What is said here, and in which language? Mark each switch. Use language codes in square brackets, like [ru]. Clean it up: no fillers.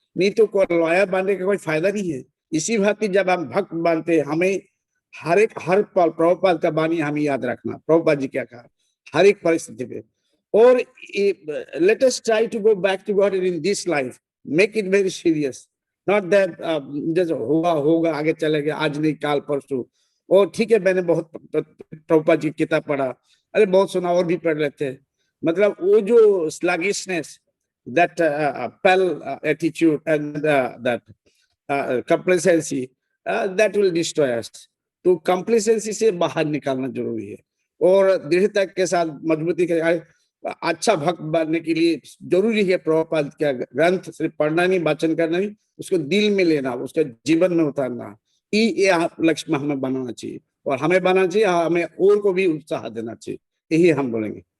[hi] नहीं तो कोई लॉयर बनने का कोई फायदा नहीं है। इसी भांति जब हम भक्त बनते हैं, हमें हर पल प्रभुपाद का वाणी हमें याद रखना, प्रभुपाद जी क्या कहा हर एक परिस्थिति में। [en] और let us try to go back to God in this life, make it very serious, not that [hi] जैसे होगा आगे चलेगा, आज नहीं काल परसों। और ठीक है, मैंने बहुत प्रभुपाद जी की किताब पढ़ा, अरे बहुत सुना, और भी पढ़ लेते हैं। मतलब वो जो [en] sluggishness, that pale attitude and that complacency, that will destroy us. [hi] तो complacency से बाहर निकालना जरूरी है, और दृढ़ता के साथ मजबूती के साथ अच्छा भक्त बनने के लिए जरूरी है प्रभुपाद का ग्रंथ सिर्फ पढ़ना नहीं, वाचन करना नहीं, उसको दिल में लेना, उसके जीवन में उतारना। ये लक्ष्य में हमें बनाना चाहिए, और हमें बनाना चाहिए, हमें और को भी उत्साह देना चाहिए, यही हम बोलेंगे।